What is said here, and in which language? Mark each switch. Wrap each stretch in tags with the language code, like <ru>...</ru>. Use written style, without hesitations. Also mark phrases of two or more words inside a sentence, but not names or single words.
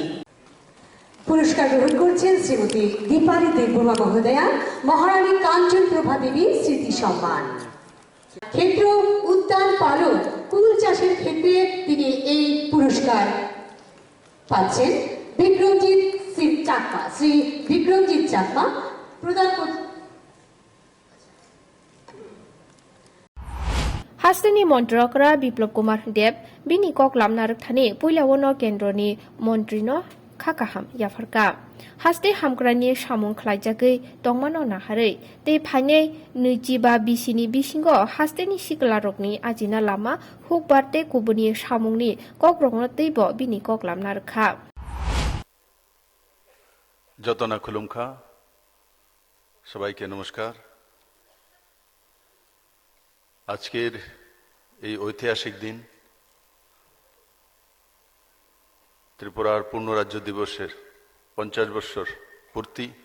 <bn>পুরস্কার গ্রহণ করছেন শ্রীমতী দীপালি দেববর্মা মহোদয়া মহারানী কাঞ্চন প্রভা দেবী স্মৃতি সম্মান। ক্ষেত্র উদ্যান পালন কুল চাষের ক্ষেত্রে তিনি এই পুরস্কার পাচ্ছেন। বিক্রমজিৎ সিং চাকমা শ্রী বিক্রমজিৎ চাকমা প্রদান করছেন।</bn> <trp>हास्तेनि मन्त्रकरा बिप्लब कुमार देव बिनि कक्लाम नारकथानि पुइलावनो केन्द्रनि मन्त्रिनो खाकाहाम याफारका हास्ते हामग्रानि सामुं खलायजागै तंमानो नाहारै ते फाइनै 25 बिसिनि बिसिंगो हास्तेनि सिकलारकनि आजिना लामा हुकबारते कुबुनि सामुंनि कक्रंनो तैब बिनि कक्लाम नारखा যতনা খুলুমখা</trp> <bn>সবাইকে নমস্কার। আজকের এই ঐতিহাসিক দিন ত্রিপুরার পূর্ণ রাজ্য দিবসের 50 বছর পূর্তি।</bn>